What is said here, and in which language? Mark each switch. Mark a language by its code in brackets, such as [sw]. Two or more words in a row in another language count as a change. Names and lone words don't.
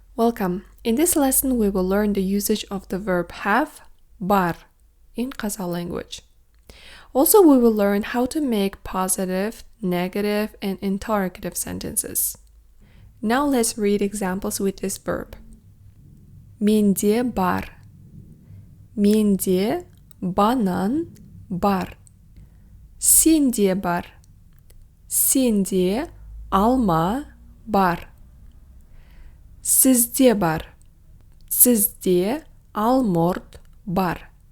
[en] Welcome. In this lesson, we will learn the usage of the verb have, bar, in Kazakh language. Also, we will learn how to make positive, negative, and interrogative sentences. Now let's read examples with this verb. [kk] Менде бар. Менде банан бар. Сенде бар. Сенде алма бар. Sizde бар. Sizde алмұрт бар.